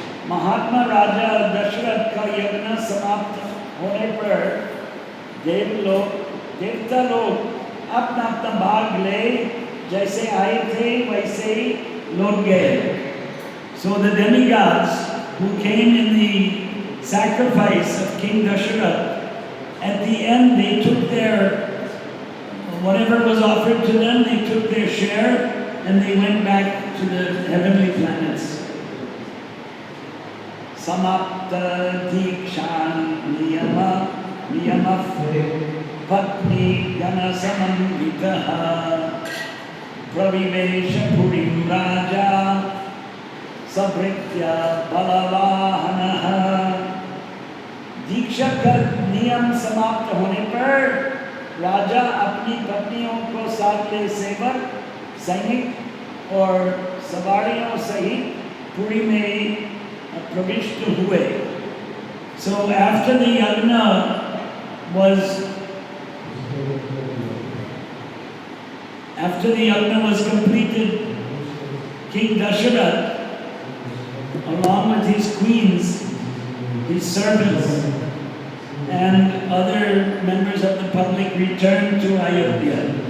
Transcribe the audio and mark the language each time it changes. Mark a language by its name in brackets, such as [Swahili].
[Hindi] महात्मा राजा दशरथ का यज्ञ समाप्त होने पर देवता लोग अपना अपना भाग ले, जैसे आए थे वैसे ही लौट गए. [English] So the demigods who came in the sacrifice of King Dasharath, at the end they took their, whatever was offered to them, they took their share and they went back to the heavenly planets. [Sanskrit] Samapta dikshan niyamaf patni gana samamvitaha pravivesha purim raja sabritya balavahanaha. [Hindi] दीक्षा का नियम समाप्त होने पर राजा अपनी पत्नियों को साथ ले सेवक, सैनिक और सवारियों सहित पुरी में प्रविष्ट हुए. [English] So after the yajna was completed, King Dasharath, along with his queens, his servants, and other members of the public, returned to Ayodhya.